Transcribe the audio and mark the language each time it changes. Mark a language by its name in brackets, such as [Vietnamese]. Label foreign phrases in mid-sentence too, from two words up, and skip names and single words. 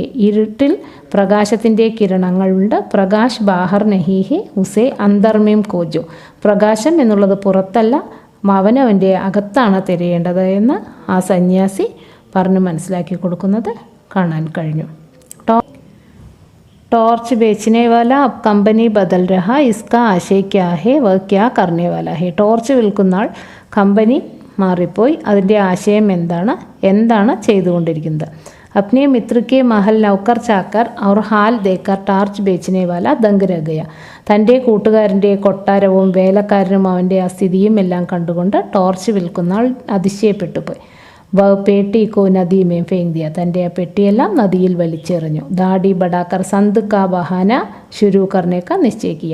[Malayalam] ഇരുട്ടിൽ പ്രകാശത്തിൻ്റെ കിരണങ്ങളുണ്ട്. [Hindi] प्रकाश बाहर नहीं है उसे अंतर में खोजो. [Malayalam] പ്രകാശം എന്നുള്ളത് പുറത്തല്ല, അവനവൻ്റെ അകത്താണ് തിരയേണ്ടത് എന്ന് ആ സന്യാസി പറഞ്ഞ് മനസ്സിലാക്കി കൊടുക്കുന്നത് കാണാൻ കഴിഞ്ഞു. [Hindi] ടോർച്ച് बेचने वाला अब कंपनी बदल रहा, इसका आशय क्या है, वह क्या करने वाला है. [Malayalam] ടോർച്ച് വിൽക്കുന്ന ആൾ കമ്പനി മാറിപ്പോയി, അതിൻ്റെ ആശയം എന്താണ് ചെയ്തുകൊണ്ടിരിക്കുന്നത്? [Hindi] अपने मित्र के महल नौकर चाकर और हाल देखकर ടോർച്ച് बेचने वाला दंग रह गया. [Malayalam] തൻ്റെ കൂട്ടുകാരൻ്റെ കൊട്ടാരവും വേലക്കാരനും അവൻ്റെ ആ സ്ഥിതിയും എല്ലാം കണ്ടുകൊണ്ട് ടോർച്ച് വിൽക്കുന്ന ആൾ അതിശയപ്പെട്ടു പോയി. [Hindi] वह पेटी को नदी में फेंक दिया. [Malayalam] തൻ്റെ ആ പെട്ടിയെല്ലാം നദിയിൽ വലിച്ചെറിഞ്ഞു. [Hindi] दाढ़ी बढ़ाकर संत का बहाना शुरू करने का നിശ്ചയിക്കുക.